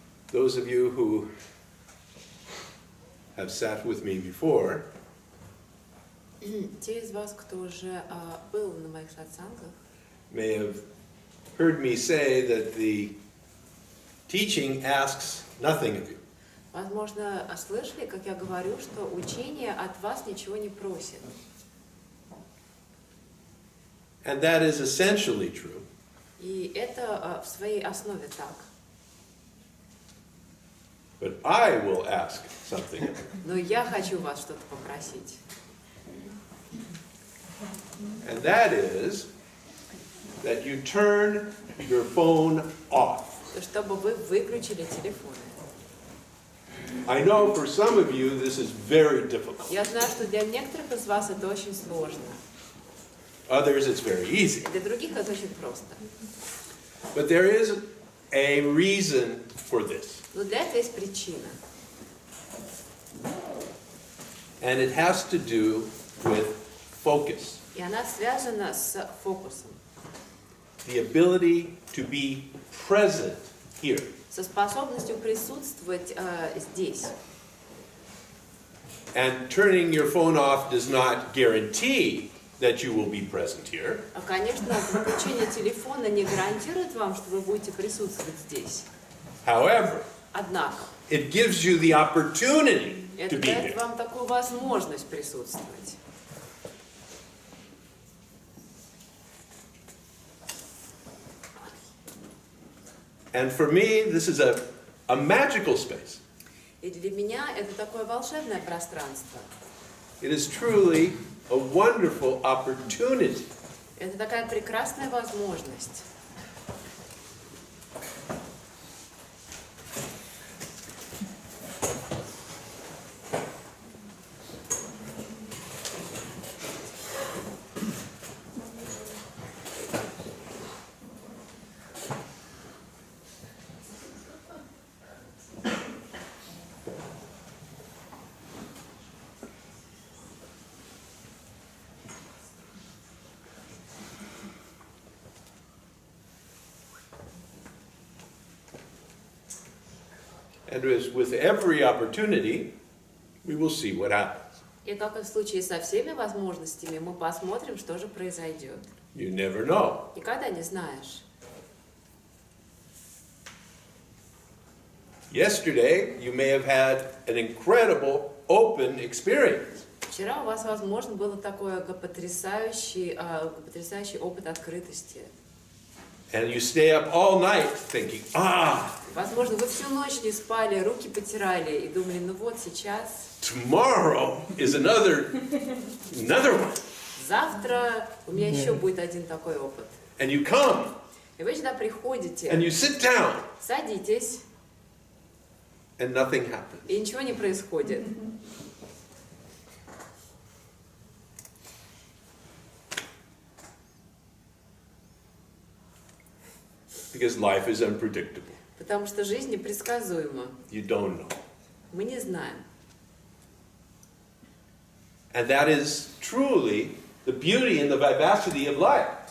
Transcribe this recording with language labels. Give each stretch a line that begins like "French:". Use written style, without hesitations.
English: Those of you who have sat with me before
Russian: Те из вас, кто уже был на моих сатсангах,
English: may have heard me say that the teaching asks nothing of you.
Russian: возможно, слышали, как я говорю, что учение от вас ничего не просит.
English: And that is essentially true.
Russian: И это в своей основе так.
English: But I will ask something of you.
Russian: Но я хочу вас что-то попросить.
English: And that is that you turn your phone off.
Russian: Чтобы вы выключили телефоны.
English: I know for some of you this is very difficult.
Russian: Я знаю, что для некоторых из вас это очень сложно.
English: Others it's very easy.
Russian: Для других это очень просто.
English: But there is a reason for this.
Russian: Но для этого есть причина.
English: And it has to do with focus.
Russian: И она связана с фокусом.
English: The ability to be present here.
Russian: Со способностью присутствовать здесь.
English: And turning your phone off does not guarantee that you will be present here.
Russian: Конечно, выключение телефона не гарантирует вам, что вы будете присутствовать здесь.
English: However,
Russian: Однако,
English: it gives you the opportunity to
Russian: это
English: be
Russian: дает
English: here.
Russian: вам такую возможность присутствовать.
English: And for me, this is a magical space.
Russian: И для меня это такое волшебное пространство.
English: It is truly a wonderful opportunity.
Russian: Это такая прекрасная возможность.
English: And as with every opportunity, we will see what happens.
Russian: И как и в случае со всеми возможностями, мы посмотрим, что же произойдет.
English: You never know.
Russian: Никогда не знаешь.
English: Yesterday, you may have had an incredible open experience.
Russian: Вчера у вас, возможно, был такой потрясающий опыт открытости.
English: And you stay up all night thinking,
Russian: Возможно, вы всю ночь не спали, руки потирали и думали, ну вот сейчас,
English: tomorrow is another one.
Russian: завтра у меня еще будет один такой опыт.
English: And you come,
Russian: И вы сюда приходите,
English: and you sit down,
Russian: садитесь,
English: and nothing happens.
Russian: и ничего не происходит.
English: Because life is unpredictable.
Russian: Потому что жизнь непредсказуема.
English: You don't know.
Russian: Мы не знаем.
English: And that is truly the beauty and the vivacity of life.